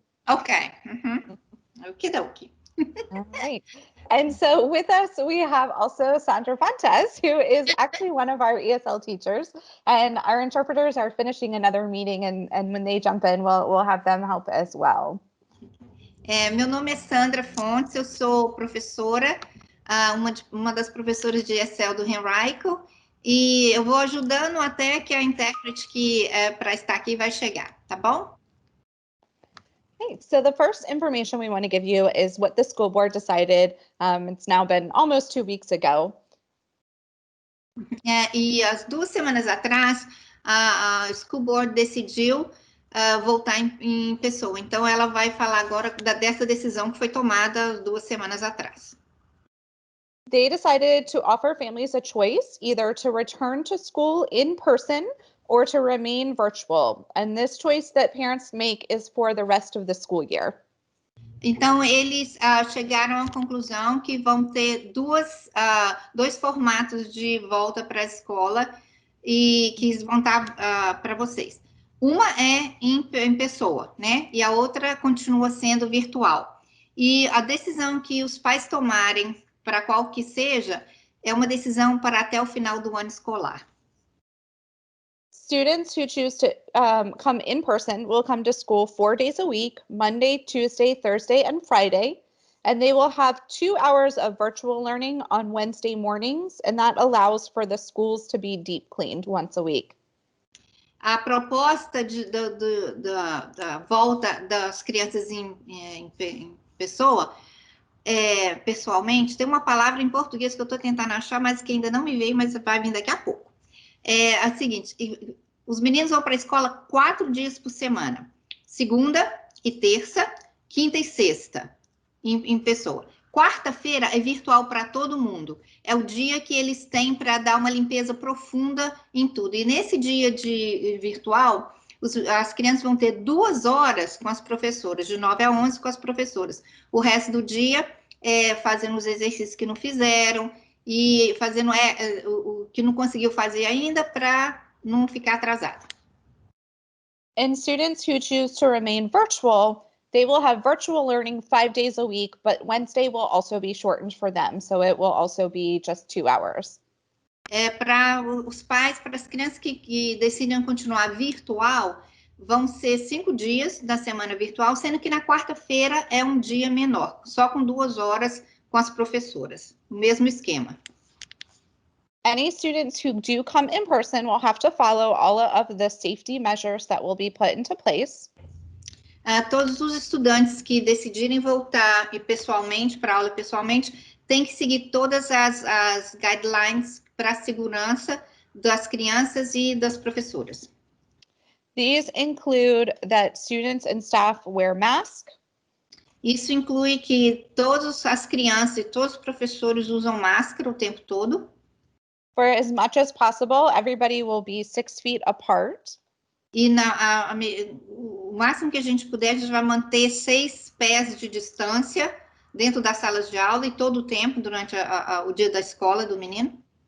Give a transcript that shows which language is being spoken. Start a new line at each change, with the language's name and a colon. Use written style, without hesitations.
English: Okay. Okie dokie. All right. And so with us, we have also Sandra Fontes, who is actually one of our ESL teachers, and our interpreters are finishing another meeting, and when they jump in, we'll have them help as well.
Portuguese: Meu nome é Sandra Fontes, eu sou professora, uma das professoras de ESL do Henrico, e eu vou ajudando até que a intérprete que para estar aqui vai chegar, tá bom?
English: Okay, so the first information we want to give you is what the school board decided. It's now been almost 2 weeks ago.
Portuguese: E as 2 semanas atrás, a school board decidiu voltar em pessoa. Então, ela vai falar agora dessa decisão que foi tomada 2 semanas atrás.
English: They decided to offer families a choice, either to return to school in person or to remain virtual. And this choice that parents make is for the rest of the school year.
Portuguese: Então, eles chegaram à conclusão que vão ter dois formatos de volta para a escola e que vão estar para vocês. Uma é em pessoa, né? E a outra continua sendo virtual. E a decisão que os pais tomarem, para qual que seja, é uma decisão para até o final do ano escolar.
English: Students who choose to come in person will come to school 4 days a week, Monday, Tuesday, Thursday, and Friday. And they will have 2 hours of virtual learning on Wednesday mornings, and that allows for the schools to be deep cleaned once a week.
Portuguese: A proposta da volta das crianças em pessoa, pessoalmente, tem uma palavra em português que eu estou tentando achar, mas que ainda não me veio, mas vai vir daqui a pouco. É a seguinte: os meninos vão para a escola 4 dias por semana, segunda e terça, quinta e sexta, em pessoa. Quarta-feira é virtual para todo mundo. É o dia que eles têm para dar uma limpeza profunda em tudo. E nesse dia de virtual, as crianças vão ter 2 horas com as professoras, de 9 a 11 com as professoras. O resto do dia fazendo os exercícios que não fizeram e fazendo o que não conseguiu fazer ainda para não ficar atrasado.
English: And students who choose to remain virtual, they will have virtual learning 5 days a week, but Wednesday will also be shortened for them, so it will also be just 2 hours.
Portuguese: Para os pais, para as crianças que decidem continuar virtual, vão ser 5 dias da semana virtual, sendo que na quarta-feira é um dia menor, só com 2 horas com as professoras, o mesmo esquema.
English: Any students who do come in person will have to follow all of the safety measures that will be put into place.
Portuguese: Todos os estudantes que decidirem voltar pessoalmente, para aula pessoalmente, têm que seguir todas as guidelines para a segurança das crianças e das professoras.
English: These include that students and staff wear masks.
Portuguese: Isso inclui que todas as crianças e todos os professores usam máscara o tempo todo.
English: For as much as possible, everybody will be 6 feet apart.
Portuguese: E o máximo que a gente puder, a gente vai manter 6 pés de distância dentro das salas de aula e todo o tempo durante o dia da escola do menino.